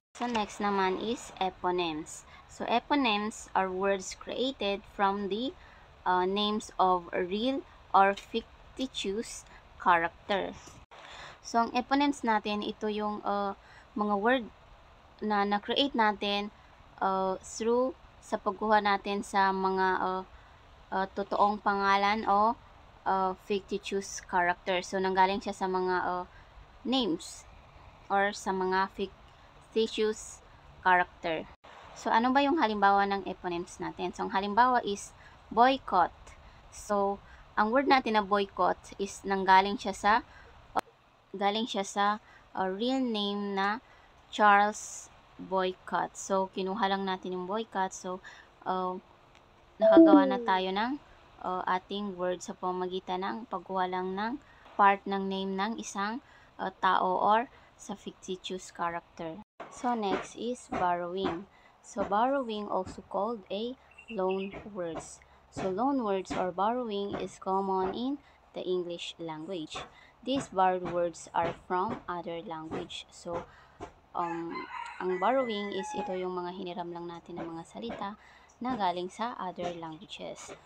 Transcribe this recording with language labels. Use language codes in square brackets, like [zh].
[en] So next naman is eponyms. So eponyms are words created from the names of a real or fictitious character. [tl] So ang eponyms natin, ito yung mga word na na-create natin through sa pagkuha natin sa mga totoong pangalan o fictitious character. So nanggaling siya sa mga names or sa mga fictitious character. So ano ba yung halimbawa ng eponyms natin? So ang halimbawa is boycott. So ang word natin na boycott is nanggaling siya sa [en] real name [tl] na Charles Boycott. So kinuha lang natin yung boycott. So nakagawa na tayo ng ating word sa pamamagitan ng pagkuha lang ng part ng name ng isang tao or sa fictitious character. [en] So next is borrowing. So borrowing, also called a loan words. So loan words or borrowing is common in the English language. These borrowed words are from other language. [tl] So ang borrowing is ito yung mga hiniram lang natin ng mga salita na galing sa [en] other languages.